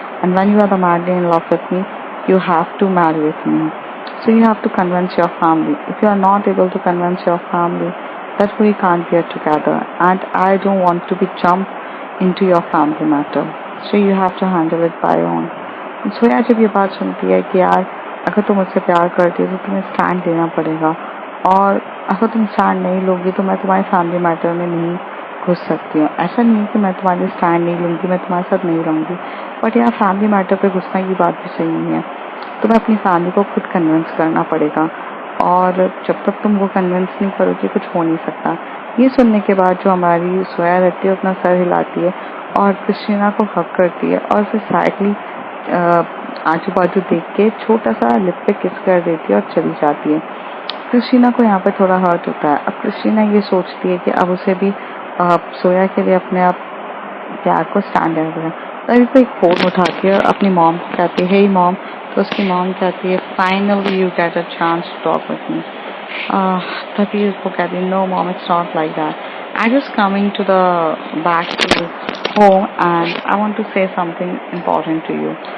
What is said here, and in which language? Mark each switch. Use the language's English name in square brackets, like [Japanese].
[English] And when you are madly in love with me, you have to marry with me. So you have to convince your family. If you are not able to convince your family, that we can't be together. And I don't want to be jumped into your family matter. So you have to handle it by your own. [Hindi] सोया जब ये बात सुनती है कि यार अगर तुम मुझसे प्यार करती हो तो तुम्हें स्टैंड लेना पड़ेगा, और अगर तुम स्टैंड नहीं लोगी तो मैं तुम्हारे फैमिली मैटर में नहीं घुस सकती हूँ। ऐसा नहीं है कि मैं तुम्हारे स्टैंड नहीं लूँगी, मैं तुम्हारे साथ नहीं रहूँगी, बट यार फैमिली मैटर पे घुसना की बात भी सही नहीं है। तुम्हें अपनी फैमिली को खुद कन्विंस करना पड़ेगा, और जब तक तुम वो कन्विंस नहीं करोगी कुछ हो नहीं सकता। ये सुनने के बाद जो हमारी सोया रहती है अपना सर हिलाती है और क्रिस्टीना को हक करती है और फिर साइडली आजू बाजू देख के छोटा सा लिप पे किस कर देती है और चली जाती है। क्रिस्टीना को यहाँ पे थोड़ा हर्ट होता है। अब क्रिस्टीना ये सोचती है कि अब उसे भी सोया के लिए अपने आप प्यार को स्टैंड लेना पड़ेगा। तभी तो एक फोन उठाती है और अपनी मॉम को कहती है, [English] Hey mom. [Hindi] तो उसकी मॉम कहती है, [English] Finally you get a chance to talk with me. [Hindi] तभी उसको कहती है, [English] No mom, it's not like that, I just coming to the back to home, and I want to say something important to you.